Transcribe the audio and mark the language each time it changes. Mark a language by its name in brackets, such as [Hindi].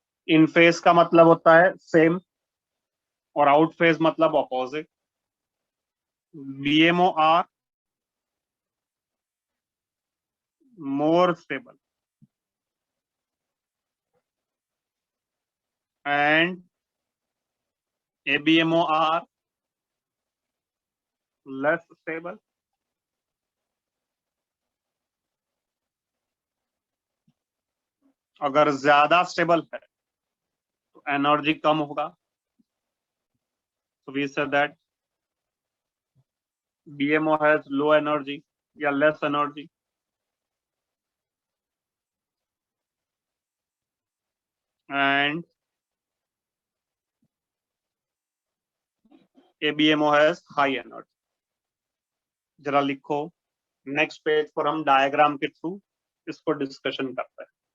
[Hindi] इन phase का मतलब होता है सेम और आउट फेज मतलब opposite. [English] BMO are more stable and ABMO are less stable. [Hindi] अगर ज्यादा स्टेबल है तो एनर्जी कम होगा. [English] So we said that BMO has low energy या less energy. And ABMO has high energy. [Hindi] जरा लिखो नेक्स्ट पेज पर हम डायग्राम के थ्रू इसको डिस्कशन करते हैं.